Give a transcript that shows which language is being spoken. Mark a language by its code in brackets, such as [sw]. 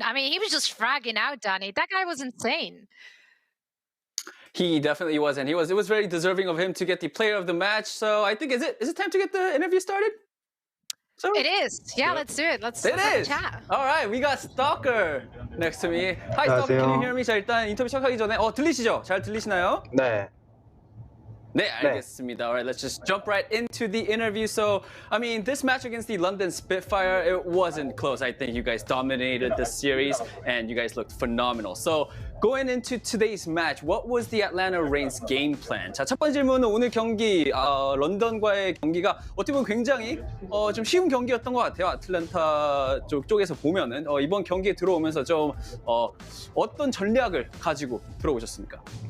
[en] I mean, he was just fragging out, Danny. That guy was insane. He definitely was, and it was very deserving of him to get the player of the match. So I think is it time to get the interview started? So it is. Yeah, let's do it. Let's chat. All right, we got Stalker next to me. Hi, Stalker. Can you hear me? [ko] 자, 일단 인터뷰 시작하기 전에 들리시죠? 잘 들리시나요? 네. 네, 알겠습니다. [en] All right, let's just jump right into the interview. So, I mean, this match against the London Spitfire, it wasn't close. I think you guys dominated the series, and you guys looked phenomenal. So, going into today's match, what was the Atlanta Reign's game plan? [ko] 자, 첫 번째 질문은 오늘 경기, 런던과의 경기가 어떻게 보면 굉장히 좀 쉬운 경기였던 것 같아요. 아틀란타 쪽에서 보면은 이번 경기에 들어오면서 좀 어떤 전략을 가지고 들어오셨습니까?